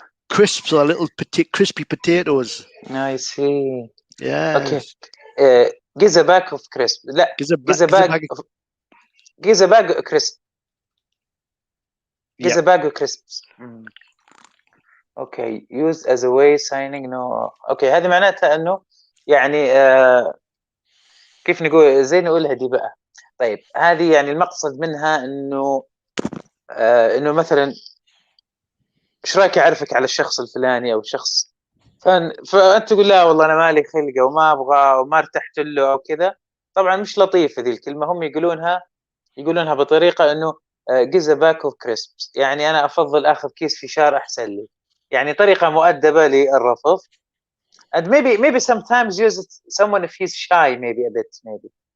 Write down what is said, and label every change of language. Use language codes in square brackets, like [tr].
[en] Crisps are little crispy potatoes. I see. Yeah. Okay. Gives a bag of crisps. Gives a bag of crisps. Gives a bag of crisps. Okay, used as a way signing no. Okay, [ar] هذه معناتها انه يعني كيف نقول زي نقولها دي بقى. طيب هذه يعني المقصد منها انه انه مثلا ايش رايك اعرفك على الشخص الفلاني او الشخص فانت تقول لا والله انا مالي خلقه وما ابغى وما ارتحت له او كذا. طبعا مش لطيفه ذي الكلمه. هم يقولونها بطريقه انه [en] gives a bag of crisps، [ar] يعني انا افضل اخذ كيس فشار احسن لي، يعني طريقه مؤدبه للرفض. [en] and maybe sometimes use it someone if he's shy maybe a bit maybe.